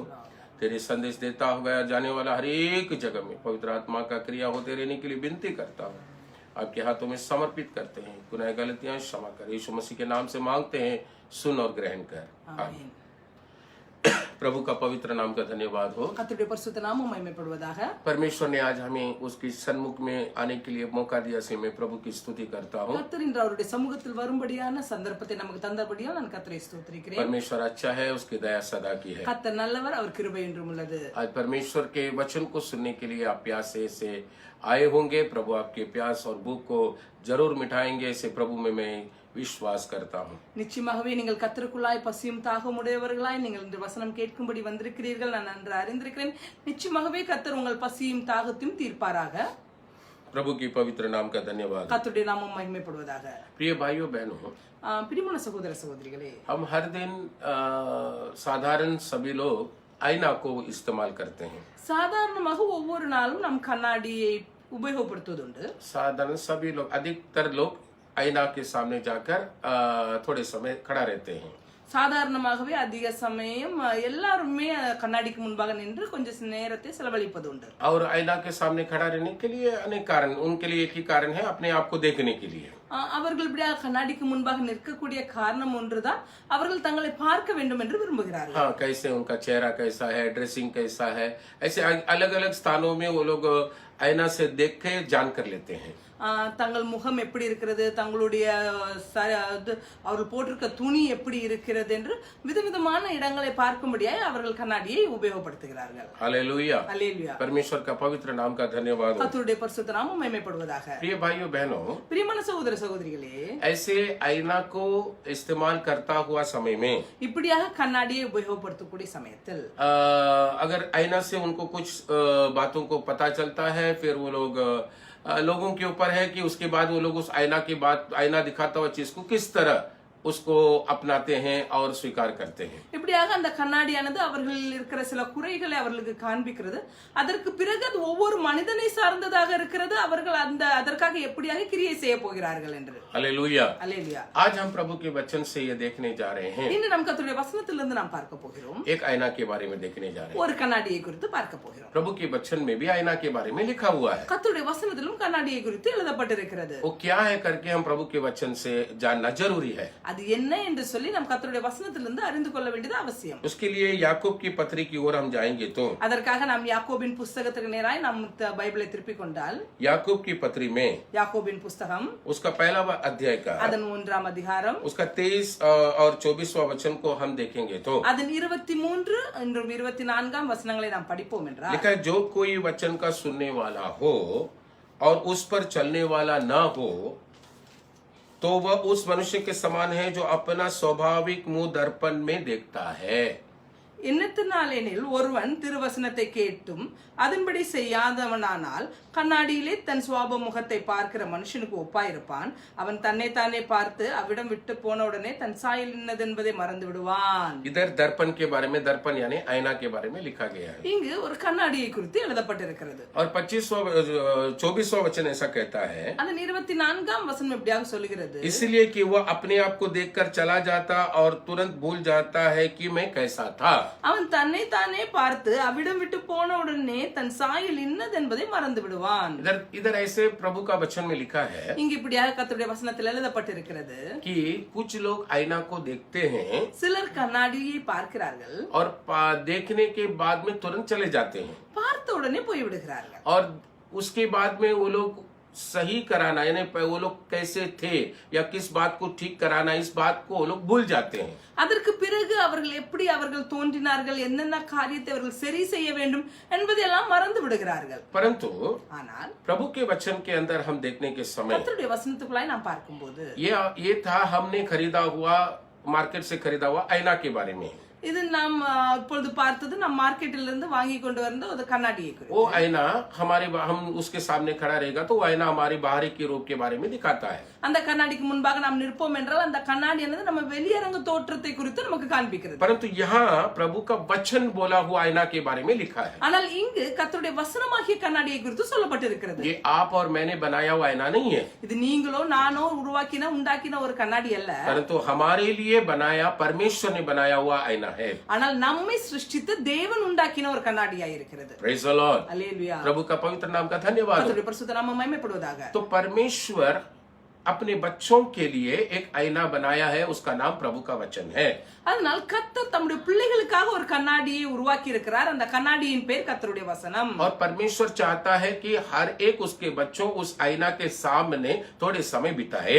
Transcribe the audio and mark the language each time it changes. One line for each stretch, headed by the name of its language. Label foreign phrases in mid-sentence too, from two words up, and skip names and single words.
Hindi: तेरे संदेश देता हुआ जाने वाला हर एक जगह में पवित्र आत्मा का क्रिया होते रहने के लिए विनती करता हूँ। आपके हाथों में समर्पित करते हैं। गुनाह गलतियां क्षमा कर, यीशु मसीह के नाम से मांगते हैं, सुन और ग्रहण कर। आमीन। प्रभु का पवित्र नाम का धन्यवाद हो।
Tamil: கர்த்தருடைய பரிசுத்த நாமம் மகிமைப்படுவதாக.
Hindi: परमेश्वर ने आज हमें उसकी सन्मुख में आने के लिए मौका दिया, इसलिए मैं प्रभु की स्तुति करता हूँ।
Tamil: கர்த்தர் இன்று அவருடைய சமூகத்தில் வரும்படியான சந்தர்ப்பத்தை நமக்கு தந்தபடியால் நான் கர்த்தரை ஸ்தோத்திரிக்கிறேன்.
Hindi: परमेश्वर अच्छा है, उसकी दया सदा की है।
Tamil: கர்த்தர் நல்லவர், அவர் கிருபை என்றும் உள்ளது.
Hindi: आज परमेश्वर के वचन को सुनने के लिए आप प्यासे से आए होंगे। प्रभु आपके प्यास और भूख को जरूर मिटाएंगे, ऐसे प्रभु में मैं विश्वास करता हूँ।
Tamil: நிச்சயமாகவே நீங்கள் கர்த்தருக்குள்ளாய் பசியும் தாகம் உடையவர்களாய் நீங்கள் இந்த வசனம் கேட்கும்படி வந்திருக்கிறீர்கள், நான் நன்கு அறிந்திருக்கிறேன். நிச்சயமாகவே கர்த்தர் உங்கள் பசியும் தாகத்தையும் தீர்ப்பாராக.
Hindi: प्रभु की पवित्र नाम का धन्यवाद।
Tamil: கர்த்தருடைய நாமம் மகிமைப்படுவதாக.
Hindi: प्रिय भाइयों बहनों,
Tamil: பிரியமான சகோதர சகோதரிகளே,
Hindi: हम हर दिन साधारण सभी लोग आईना को इस्तेमाल करते हैं।
Tamil: சாதாரணமாக ஒவ்வொரு நாளும் நம் கண்ணாடியை உபயோகப்படுத்துவதுண்டு.
Hindi: साधारण सभी लोग, अधिकतर लोग आईना के सामने जाकर थोड़े समय खड़ा रहते हैं।
Tamil: சாதாரணமாகவே அதிக சமயம் எல்லாருமே கண்ணாடிக்கு முன்பாக நின்று கொஞ்சம் நேரத்தை செலவழிப்பது உண்டு.
Hindi: और आईना के सामने खड़ा रहने के लिए अनेक कारण, उनके लिए एक ही कारण है, अपने आप को देखने के लिए।
Tamil: அவர்கள் இப்படியா கண்ணாடிக்கு முன்பாக நிற்கக்கூடிய காரணம் ஒன்றுதான், அவர்கள் தங்களை பார்க்க வேண்டும் என்று விரும்புகிறார்கள்.
Hindi: हाँ, कैसे उनका चेहरा कैसा है, ड्रेसिंग कैसा है, ऐसे अलग अलग स्थानों में वो लोग आईना से देख के जान कर लेते हैं।
Tamil: தங்கள் முகம் எப்படி இருக்கிறது, தங்களுடைய அவர்கள் போட்டிருக்க துணி எப்படி இருக்கிறது என்று விதவிதமான இடங்களை பார்க்கும்படியாய் அவர்கள் கண்ணாடியை உபயோகப்படுத்துகிறார்கள்.
Hindi: हालेलुया,
Tamil: அல்லேலூயா.
Hindi: परमेश्वर का पवित्र नाम का धन्यवाद हो।
Tamil: கர்த்தருடைய பரிசுத்த நாமம் மகிமைப்படுவதாக.
Hindi: प्रिय भाइयों बहनों,
Tamil: பிரியமான சகோதர சகோதரிகளே,
Hindi: ऐसे आईना को इस्तेमाल करता हुआ समय में
Tamil: இப்படியாக கண்ணாடியை உபயோகப்படுத்தக்கூடிய சமயத்தில்
Hindi: अगर आईना से उनको कुछ बातों को पता चलता है, फिर वो लोगों के ऊपर है कि उसके बाद वो लोग उस आईना की बात, आईना दिखाता हुआ चीज को किस तरह उसको अपनाते हैं और स्वीकार करते हैं।
Tamil: இப்படியாக அந்த கண்ணாடியானது அவர்கள் இருக்கிற சில குறைகளை அவர்களுக்கு காண்பிக்கிறது. அதற்கு பிறகு அது ஒவ்வொரு மனிதனை சார்ந்ததாக இருக்கிறது. அவர்கள் அதற்காக எப்படியாக கிரியை செய்ய போகிறார்கள் என்று. हालेलुया, அல்லேலூயா.
Hindi: आज हम प्रभु के वचन से ये देखने जा रहे हैं।
Tamil: இன்று நாம் கர்த்தருடைய வசனத்திலிருந்து நாம் பார்க்க போகிறோம்.
Hindi: एक आईना के बारे में देखने जा रहे हैं।
Tamil: ஒரு கண்ணாடியை குறித்து பார்க்க போகிறோம்.
Hindi: प्रभु के वचन में भी आईना के बारे में लिखा हुआ है।
Tamil: கர்த்தருடைய வசனத்திலும் கண்ணாடியை குறித்து எழுதப்பட்டிருக்கிறது.
Hindi: वो क्या है करके हम प्रभु के वचन से जानना जरूरी है।
Tamil: அது என்ன என்று சொல்லி நாம் கர்த்தருடைய வசனத்திலிருந்து அறிந்து கொள்ள வேண்டியது அவசியம்.
Hindi: उसके लिए याकूब की पत्री की ओर हम जाएंगे तो
Tamil: அதற்காக நாம் யாக்கோபின் புத்தகத்துக்கு நேராய் நாம் பைபிளை திருப்பிக் கொண்டால்
Hindi: याकूब की पत्री में
Tamil: யாக்கோபின் புத்தகம்
Hindi: उसका पहला अध्याय का
Tamil: அதன் 1ஆம் அதிகாரம்
Hindi: उसका 23 और 24वां वचन को हम देखेंगे तो
Tamil: அதன் 23 மற்றும் 24ஆம் வசனங்களை நாம் படிப்போம் என்றால்
Hindi: लिखा है, जो कोई वचन का सुनने वाला हो और उस पर चलने वाला ना हो तो वह उस मनुष्य के समान है जो अपना स्वाभाविक मुंह दर्पण में देखता है।
Tamil: எண்ணத்தினாலெனில் ஒருவன் திருவசனத்தை கேட்டும் அதன்படி செய்யாதவனானால் கண்ணாடியிலே தன் சுவாப முகத்தை பார்க்கிற மனுஷனுக்கு ஒப்பாயிருப்பான். அவன் தன்னை தானே பார்த்து அவ்விடம் விட்டு போன உடனே தன் சாயல் இன்னது என்பதை மறந்து விடுவான்.
Hindi: इधर दर्पण के बारे में, दर्पण यानी आईना के बारे में लिखा गया है।
Tamil: இங்கு ஒரு கண்ணாடியை குறித்து எழுதப்பட்டிருக்கிறது.
Hindi: और 24वां वचन ऐसा कहता है,
Tamil: அதன் 24ஆம் வசனம் எப்படியாக சொல்கிறது,
Hindi: इसलिए कि वह अपने आप को देखकर चला जाता और तुरंत भूल जाता है कि मैं कैसा था।
Tamil: அவன் தன்னை தானே பார்த்து அவ்விடம் விட்டு போன உடனே தன் சாயல் இன்னது என்பதை மறந்து விடுவான்.
Hindi: इधर इधर ऐसे प्रभु का वचन में लिखा है
Tamil: இங்க இப்படியாக கர்த்தருடைய வசனத்தில் எழுதப்பட்டிருக்கிறது,
Hindi: कि कुछ लोग आईना को देखते हैं
Tamil: சிலர் கண்ணாடியை பார்க்கிறார்கள்,
Hindi: और देखने के बाद में तुरंत चले जाते हैं,
Tamil: பார்த்த உடனே போய் விடுகிறார்கள்.
Hindi: और उसके बाद में वो लोग सही कराना, यानी वो लोग कैसे थे या किस बात को ठीक कराना, इस बात को वो लोग भूल जाते हैं.
Tamil: அதற்கு பிறகு அவர்கள் எப்படி அவர்கள் தோன்றினார்கள், என்னென்ன காரியத்தை அவர்கள் சரி செய்ய வேண்டும் என்பதெல்லாம் மறந்து விடுகிறார்கள்.
Hindi: परंतु
Tamil: ஆனால்
Hindi: प्रभु के वचन के अंदर हम देखने के समय
Tamil: கர்த்தருடைய வசனத்துக்குள்ளாய் நாம் பார்க்கும்போது
Hindi: ये था हमने खरीदा हुआ, मार्केट से खरीदा हुआ आईना के बारे में.
Tamil: இது நாம் இப்பொழுது பார்த்தது நம் மார்க்கெட்டில் இருந்து வாங்கி கொண்டு வந்த ஒரு கண்ணாடியை குறித்து.
Hindi: वो आईना हम उसके सामने खड़ा रहेगा तो वो आईना हमारी बाहरी के रूप के बारे में दिखाता है.
Tamil: அந்த கண்ணாடிக்கு முன்பாக நாம் நிற்போம் என்றால் அந்த கண்ணாடி என்னது நம்ம வெளியரங்க தோற்றத்தை குறித்து நமக்கு காண்பிக்கிறது.
Hindi: परंतु यहाँ प्रभु का वचन बोला हुआ आईना के बारे में लिखा है.
Tamil: ஆனால் இங்கு கர்த்தருடைய வசனமாகிய கண்ணாடியை குறித்து சொல்லப்பட்டிருக்கிறது.
Hindi: ये आप और मैंने बनाया हुआ आईना नहीं है,
Tamil: இது நீங்களோ நானோ உண்டாக்கின ஒரு கண்ணாடி அல்ல,
Hindi: परंतु हमारे लिए बनाया, परमेश्वर ने बनाया हुआ आईना है.
Tamil: ஆனால் நம்மை சிருஷ்டித்த தேவன் உண்டாக்கின ஒரு கண்ணாடியாய் இருக்கிறது.
English: Praise the Lord.
Tamil: அல்லேலூயா.
Hindi: प्रभु का पवित्र नाम का धन्यवाद हो.
Tamil: கர்த்தருடைய பரிசுத்த நாமம் மகிமைப்படுவதாக.
Hindi: तो परमेश्वर अपने बच्चों के लिए एक आईना बनाया है, उसका नाम प्रभु का वचन है.
Tamil: அதனால் கர்த்தர் தம்முடைய பிள்ளைகளுக்காக ஒரு கண்ணாடியை உருவாக்கி இருக்கிறார். அந்த கண்ணாடியின் பேர் கர்த்தருடைய வசனம்.
Hindi: और परमेश्वर चाहता है कि हर एक उसके बच्चों उस आईना के सामने थोड़े समय बिताए.